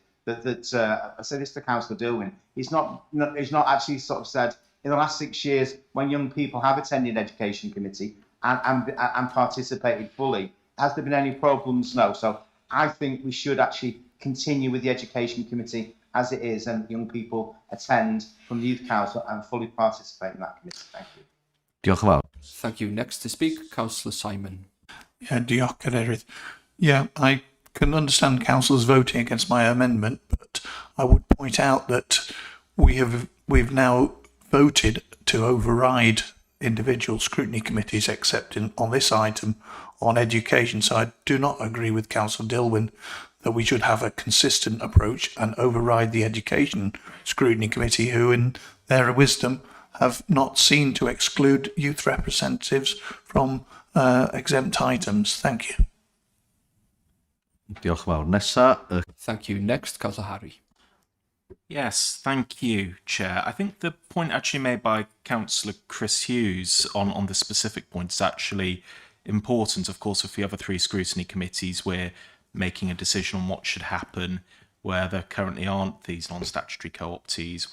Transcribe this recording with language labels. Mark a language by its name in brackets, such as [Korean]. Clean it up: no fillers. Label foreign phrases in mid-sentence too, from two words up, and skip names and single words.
[English] I say this to Councillor Dilwyn, he's not actually sort of said in the last 6 years when young people have attended Education Committee and participated fully, has there been any problems? No. So I think we should actually continue with the Education Committee as it is, and young people attend from the Youth Council and fully participate in that committee. Thank you. [Welsh] Diolch yn fawr. [English] Thank you. Next to speak, Councillor Simon. Yeah, [Welsh] diolch cadeirydd. [English] Yeah, I can understand councillors voting against my amendment, but I would point out that we've now voted to override individual scrutiny committees, except on this item on education. So I do not agree with Councillor Dilwyn that we should have a consistent approach and override the education scrutiny committee, who in their wisdom have not seen to exclude youth representatives from exempt items. Thank you. [Welsh] Diolch yn fawr. Nesa. [English] Thank you. Next, Councillor Harry. Yes, thank you, Chair. I think the point actually made by Councillor Chris Hughes on the specific point is actually important. Of course, with the other three scrutiny committees, we're making a decision on what should happen where there currently aren't these non-statutory co-optees.